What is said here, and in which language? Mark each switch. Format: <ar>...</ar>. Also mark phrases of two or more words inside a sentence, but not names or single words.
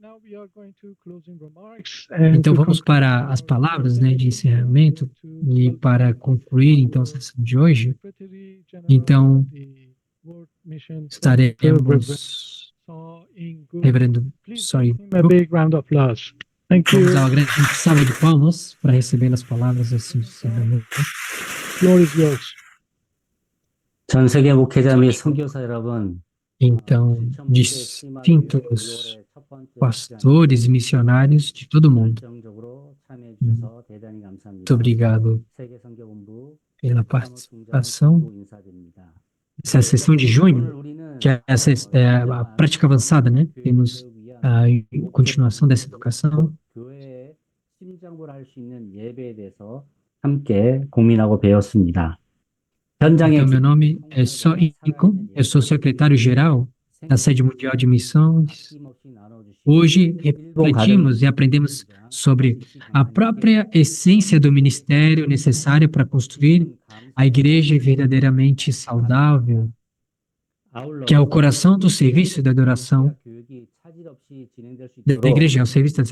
<pt>Então vamos para as palavras, né, de encerramento e para concluir então a sessão de hoje. Então estaremos, Reverendo, vamos dar uma grande salva de palmas para receber as palavras assim de encerramento.</pt> <en>Floor is yours.</en> <ko>전 세계 목회자 및 선교사 여러분,</ko> <pt>Então, distintos pastores e missionários de todo o mundo, muito obrigado pela participação. Essa sessão de junho, que é a prática avançada, né? Temos a continuação dessa educação.</pt> <ko>함께 고민하고 배웠습니다.</ko> <pt>Então, meu nome é Só Inco, eu sou secretário-geral da Sede Mundial de Missões. Hoje refletimos e aprendemos sobre a própria essência do ministério necessário para construir a igreja verdadeiramente saudável, que é o coração do serviço e da adoração da igreja, é o serviço da adoração.</pt>